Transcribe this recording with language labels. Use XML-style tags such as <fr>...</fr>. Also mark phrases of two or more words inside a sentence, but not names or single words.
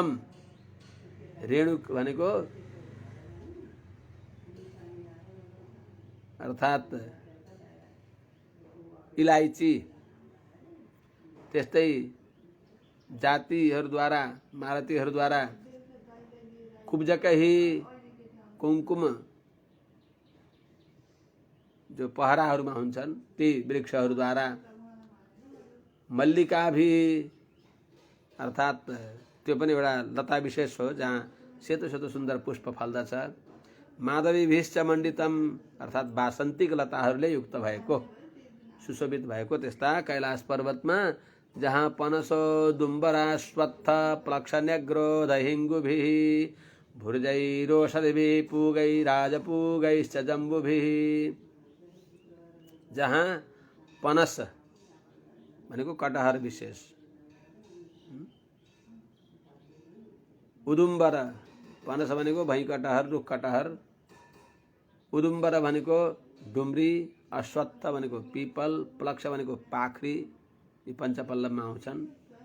<ne>रेणुक भनेको अर्थात इलायची, त्यस्तै जातिहरूद्वारा मालतीहरूद्वारा कुब्जकही कुमकुम जो पहराहरूमा हुन्छन् ती वृक्षहरूद्वारा, मल्लिका भी अर्थात त्यो पनि एउटा लता विशेष हो जहाँ सेतो सेतो सुन्दर पुष्प फल्दछ।</ne> <sa>माधवी भीष्च मण्डितम</sa> <ne>अर्थात वासन्तिक लताहरूले युक्त भएको सुशोभित भएको त्यस्ता कैलाश पर्वतमा, जहाँ</ne> <sa>पनसो दुम्बरा स्वत्थ प्लक्षन्यग्रो दहिङ्गुभिः भुर्जैरोषधिभिः पूगैराजपूगैश्च जम्बुभिः,</sa> <ne>जहाँ पनस भनेको कटहर विशेष, उदुम्बर पनस भनेको भई कटहर रुख कटहर, उदुम्बर भनेको डुम्री, अश्वत्थ भनेको पिपल, प्लक्ष भनेको पाखरी, यी पञ्चपल्लवमा आउँछन्।</ne>